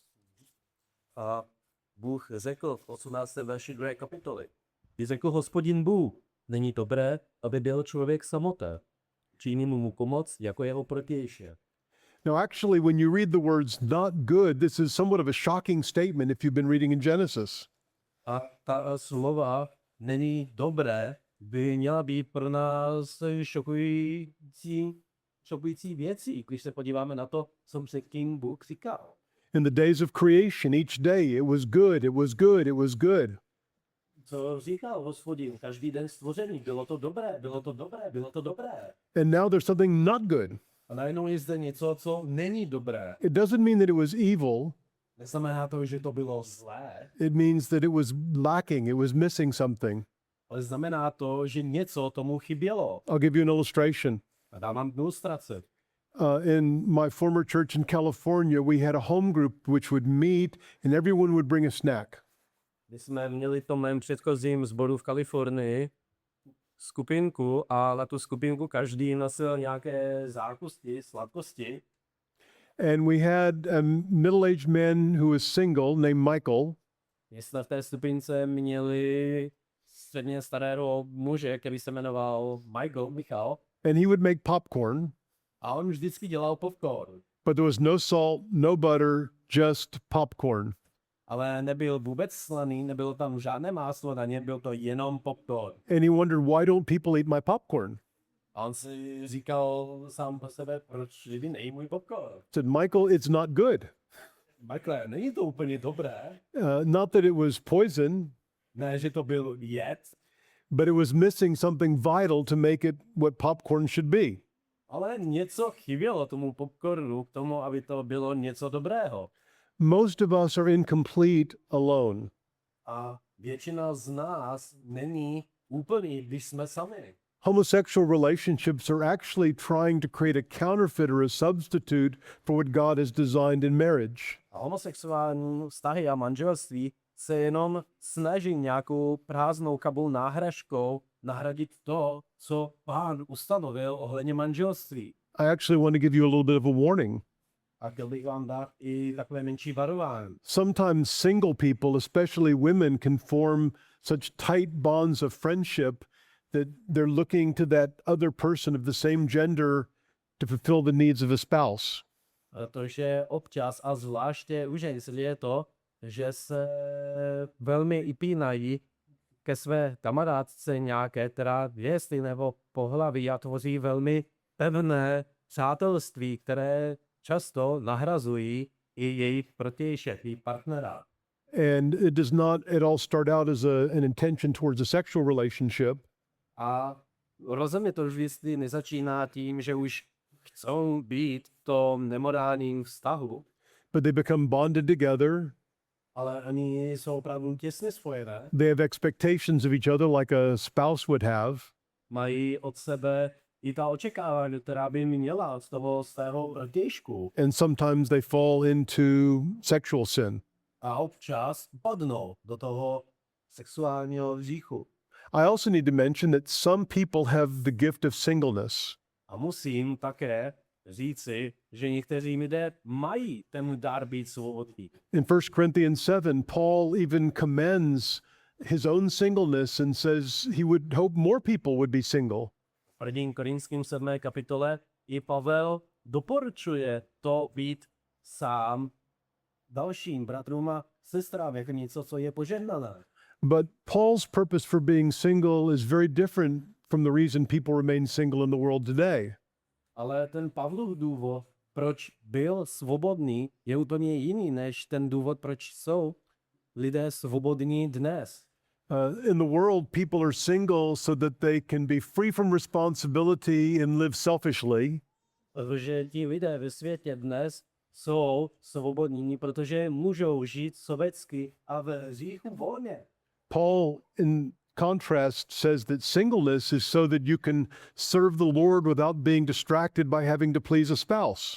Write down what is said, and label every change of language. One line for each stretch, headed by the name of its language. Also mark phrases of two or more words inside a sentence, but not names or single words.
Czech: A Bůh řekl v 18. verši 2. kapitoly. Kdy řekl Hospodin Bůh, není dobré, aby byl člověk samotný. Činím mu pomoc jako jeho protější.
English: Now, actually, when you read the words not good, this is somewhat of a shocking statement if you've been reading in Genesis.
Czech: A ta slova není dobré, by měla být pro nás šokující věcí, když se podíváme na to, co předtím Bůh říkal.
English: In the days of creation, each day it was good, it was good, it was good.
Czech: Co říkal Hospodin, každý den stvoření, bylo to dobré, bylo to dobré, bylo to dobré.
English: And now there's something not good.
Czech: A najednou je zde něco, co není dobré.
English: It doesn't mean that it was evil.
Czech: Neznamená to, že to bylo zlé,
English: It means that it was lacking, it was missing something.
Czech: ale znamená to, že něco tomu chybělo.
English: I'll give you an illustration.
Czech: A dám vám ilustraci.
English: In my former church in California, we had a home group which would meet and everyone would bring a snack.
Czech: My jsme měli v tom mém předchozím sboru v Kalifornii skupinku a na tu skupinku každý nosil nějaké zákusti, sladkosti.
English: And we had a middle-aged man who was single named Michael.
Czech: My jsme v té skupince měli středně starého muže, který se jmenoval Michal.
English: And he would make popcorn,
Czech: A on vždycky dělal popcorn.
English: but there was no salt, no butter, just popcorn.
Czech: Ale nebyl vůbec slaný, nebylo tam žádné máslo na něm, byl to jenom popcorn.
English: And he wondered, why don't people eat my popcorn?
Czech: A on si říkal sám pro sebe, proč lidi nejí můj popcorn.
English: Said, Michael, it's not good.
Czech: Michael, není to úplně dobré.
English: Not that it was poison,
Czech: Ne, že to byl jed,
English: but it was missing something vital to make it what popcorn should be.
Czech: ale něco chybělo tomu popcornu k tomu, aby to bylo něco dobrého.
English: Most of us are incomplete alone.
Czech: A většina z nás není úplný, když jsme sami.
English: Homosexual relationships are actually trying to create a counterfeit or a substitute for what God has designed in marriage.
Czech: A homosexuální vztahy a manželství se jenom snaží nějakou prázdnou kabul náhražkou nahradit to, co Pán ustanovil ohledně manželství.
English: I actually want to give you a little bit of a warning.
Czech: A chtěl bych vám dát i takové menší varování.
English: Sometimes single people, especially women, can form such tight bonds of friendship that they're looking to that other person of the same gender to fulfill the needs of a spouse.
Czech: Protože občas, a zvláště už je to, že se velmi upínají ke své kamarádce nějaké, která je stejného pohlaví a tvoří velmi pevné přátelství, které často nahrazují i její protějšek, její partnera.
English: And it does not at all start out as an intention towards a sexual relationship,
Czech: A rozhodně to vždycky nezačíná tím, že už chcou být v tom nemorálním vztahu,
English: but they become bonded together.
Czech: ale oni jsou opravdu těsně spojené.
English: They have expectations of each other like a spouse would have.
Czech: Mají od sebe i ta očekávání, která by měla z toho svého protějšku.
English: And sometimes they fall into sexual sin.
Czech: A občas padnou do toho sexuálního hříchu.
English: I also need to mention that some people have the gift of singleness.
Czech: A musím také říci, že někteří lidé mají ten dar být svobodný.
English: In 1 Corinthians 7, Paul even commends his own singleness and says he would hope more people would be single.
Czech: V 1. Korinským 7. kapitole i Pavel doporučuje to být sám dalším bratrům a sestrám jako něco, co je požehnané.
English: But Paul's purpose for being single is very different from the reason people remain single in the world today.
Czech: Ale ten Pavlův důvod, proč byl svobodný, je úplně jiný než ten důvod, proč jsou lidé svobodní dnes.
English: In the world, people are single so that they can be free from responsibility and live selfishly.
Czech: Protože ti lidé ve světě dnes jsou svobodní, protože můžou žít sobecky a v hříchu volně.
English: Paul, in contrast, says that singleness is so that you can serve the Lord without being distracted by having to please a spouse.